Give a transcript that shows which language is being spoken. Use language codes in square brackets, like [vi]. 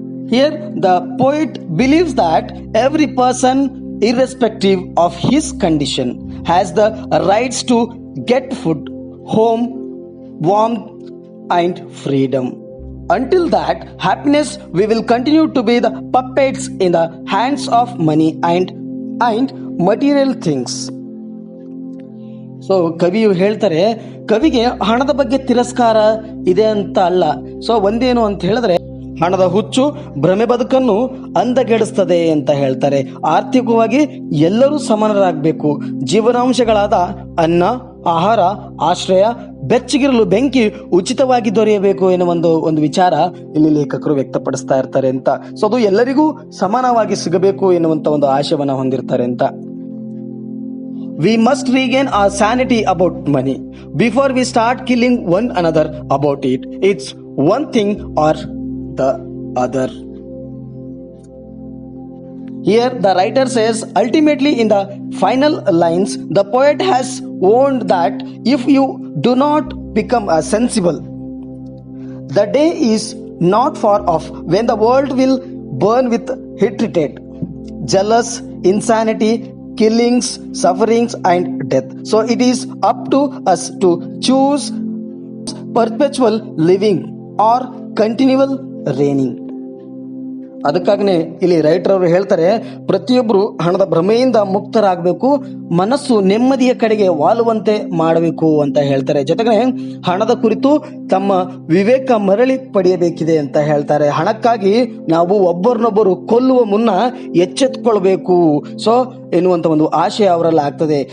[en] Here the poet believes that every person, irrespective of his condition, has the rights to get food, home, warmth and freedom. Until that happiness, we will continue to be the puppets in the hands of money and material things. [kn] So ಕವಿಯು ಹೇಳ್ತಾರೆ, ಕವಿಗೆ ಹಣದ ಬಗ್ಗೆ ತಿರಸ್ಕಾರ ಇದೆ ಅಂತ ಅಲ್ಲ. So ಒಂದೇನು ಅಂತ ಹೇಳಿದ್ರೆ, ಹಣದ ಹುಚ್ಚು ಭ್ರಮೆ ಬದುಕನ್ನು ಅಂದಗೆಡಿಸ್ತದೆ ಅಂತ ಹೇಳ್ತಾರೆ. ಆರ್ಥಿಕವಾಗಿ ಎಲ್ಲರೂ ಸಮಾನರಾಗಬೇಕು. ಜೀವನಾಂಶಗಳಾದ ಅನ್ನ, ಆಹಾರ, ಆಶ್ರಯ, ಬೆಚ್ಚಗಿರಲು ಬೆಂಕಿ ಉಚಿತವಾಗಿ ದೊರೆಯಬೇಕು ಎನ್ನುವ ಒಂದು ವಿಚಾರ ಇಲ್ಲಿ ಲೇಖಕರು ವ್ಯಕ್ತಪಡಿಸ್ತಾ ಇರ್ತಾರೆ ಅಂತ. ಸೊ ಅದು ಎಲ್ಲರಿಗೂ ಸಮಾನವಾಗಿ ಸಿಗಬೇಕು ಎನ್ನುವಂತ ಒಂದು ಆಶಯವನ್ನ ಹೊಂದಿರ್ತಾರೆ ಅಂತ. [en] We must regain our sanity about money before we start killing one another about it. It's one thing or the other. Here the writer says, ultimately in the final lines, the poet has warned that if you do not become sensible, the day is not far off when the world will burn with hatred, jealous, insanity, killings, sufferings and death. So it is up to us to choose perpetual living or continual reigning. [kn] ಅದಕ್ಕಾಗನೇ ಇಲ್ಲಿ writer ಅವರು ಹೇಳ್ತಾರೆ, ಪ್ರತಿಯೊಬ್ಬರು ಹಣದ ಭ್ರಮೆಯಿಂದ ಮುಕ್ತರಾಗಬೇಕು, ಮನಸ್ಸು ನೆಮ್ಮದಿಯ ಕಡೆಗೆ ವಾಲುವಂತೆ ಮಾಡಬೇಕು ಅಂತ ಹೇಳ್ತಾರೆ. ಜೊತೆಗೆ ಹಣದ ಕುರಿತು ತಮ್ಮ ವಿವೇಕ ಮರಳಿ ಪಡೆಯಬೇಕಿದೆ ಅಂತ ಹೇಳ್ತಾರೆ. ಹಣಕ್ಕಾಗಿ ನಾವು ಒಬ್ಬರನ್ನೊಬ್ಬರು ಕೊಲ್ಲುವ ಮುನ್ನ ಎಚ್ಚೆತ್ಕೊಳ್ಬೇಕು ಸೊ ಎನ್ನುವಂತ ಒಂದು ಆಶಯ ಅವರಲ್ಲಿ ಆಗ್ತದೆ.